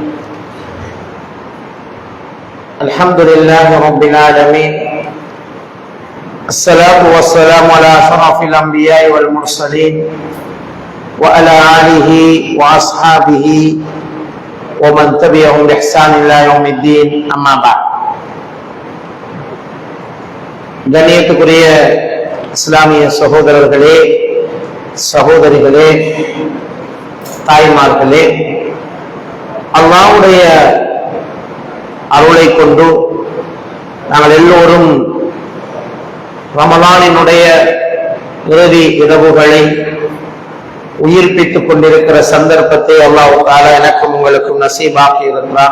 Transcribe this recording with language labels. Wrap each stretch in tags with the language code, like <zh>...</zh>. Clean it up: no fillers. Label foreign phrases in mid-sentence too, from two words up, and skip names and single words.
<ar>الحمد لله رب العالمين. الصلاة والسلام على أشرف الأنبياء والمرسلين وعلى آله وأصحابه ومن تبعهم بإحسان إلى يوم الدين. أما بعد.</ar> <ta>கண்ணியத்துக்குரிய இஸ்லாமிய சகோதரர்களே, சகோதரிகளே, தாய்மார்களே, அல்லாஹ்வுடைய அருளை கொண்டு நாங்கள் எல்லோரும் ரமலானினுடைய இறுதி இரவுகளை உயிர்ப்பித்துக் கொண்டிருக்கிற சந்தர்ப்பத்தை அல்லாஹ் தஆலா எனக்கும் உங்களுக்கும் நசீபாக்கி இருக்கிறான்.</ta>